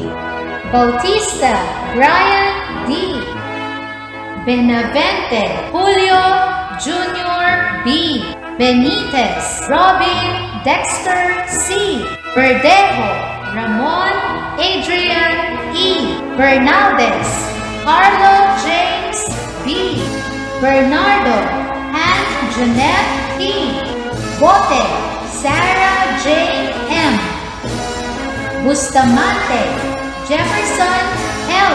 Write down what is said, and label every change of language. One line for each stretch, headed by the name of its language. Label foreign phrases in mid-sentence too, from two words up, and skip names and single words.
English: Bautista Brian D. Benavente Julio Jr. B. Benitez Robin Dexter C. Verdejo Ramon Adrian E. Bernaldez Carlo James B. Bernardo and Jeanette P. Bote Sarah J. M. Bustamante Jefferson L.